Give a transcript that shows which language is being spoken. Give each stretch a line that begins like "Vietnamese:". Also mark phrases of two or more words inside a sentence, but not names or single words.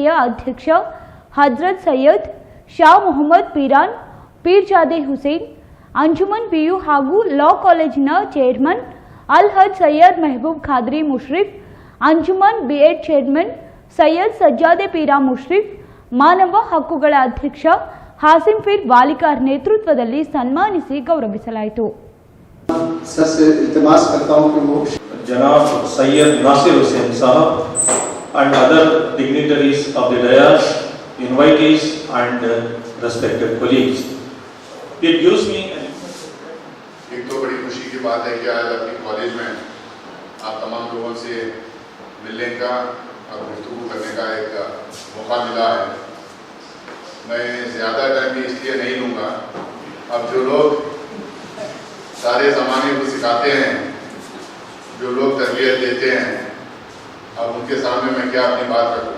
Kannada: ಅಧ್ಯಕ್ಷ ಹಜರತ್ ಸೈಯದ್ ಶಾ ಮೊಹಮ್ಮದ್ ಪೀರಾನ್ ಪೀರ್ಜಾದೆ ಹುಸೇನ್, ಅಂಜುಮನ್ ಪಿಯು ಹಾಗೂ ಲಾ ಕಾಲೇಜಿನ ಚೇರ್ಮನ್ ಅಲ್ ಹಜ್ ಸೈಯದ್ ಮೆಹಬೂಬ್ ಖಾದ್ರಿ ಮುಷ್ರಿಫ್, ಅಂಜುಮನ್ ಬಿಎಡ್ ಚೇರ್ಮನ್ ಸೈಯದ್ ಸಜ್ಜಾದೆ ಪೀರಾ ಮುಷ್ರಿಫ್, ಮಾನವ ಹಕ್ಕುಗಳ ಅಧ್ಯಕ್ಷ ಹಾಸಿಂ ಫಿರ್ ವಾಲಿಕಾರ್ ನೇತೃತ್ವದಲ್ಲಿ ಸನ್ಮಾನಿಸಿ ಗೌರವಿಸಲಾಯಿತು.
English: जनाब सैयद नासिर हुसैन साहब and other dignitaries of the dais, invitees and respected colleagues. It gives me
Hindi: एक तो बड़ी खुशी की बात है कि आज अपनी कॉलेज में आप तमाम लोगों से मिलने का और गुफ्तगू करने का एक मौका मिला है. मैं ज़्यादा टाइम भी इसलिए नहीं लूँगा. अब जो लोग सारे ज़माने को सिखाते हैं, जो लोग तरबियत देते हैं, अब उनके सामने मैं क्या अपनी बात रखूं.